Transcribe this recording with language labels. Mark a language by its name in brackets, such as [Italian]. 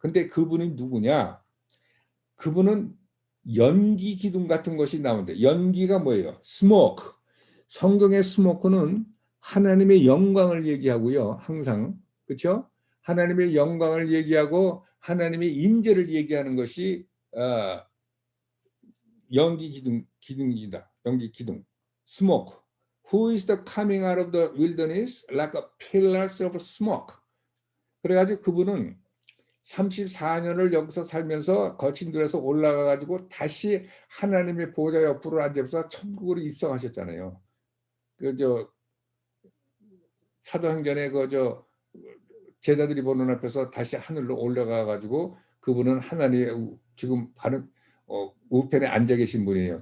[Korean] 근데 그분이 누구냐? 그분은 연기 기둥 같은 것이 나오는데, 연기가 뭐예요? 스모크. 성경의 스모크는 하나님의 영광을 얘기하고요. 항상. 그렇죠? 하나님의 영광을 얘기하고 하나님의 임재를 얘기하는 것이 연기 기둥이다. 연기 기둥. smoke. [English] Who is the coming out of the wilderness like a pillars of smoke. [Korean] 그래가지고 그분은 34년을 여기서 살면서 거친 들에서 올라가가지고 다시 하나님의 보좌 옆으로 앉아서 천국으로 입성하셨잖아요. 사도행전에 제자들이 보는 앞에서 다시 하늘로 올라가가지고 그분은 하나님의 지금 바로 우편에 앉아 계신 분이에요.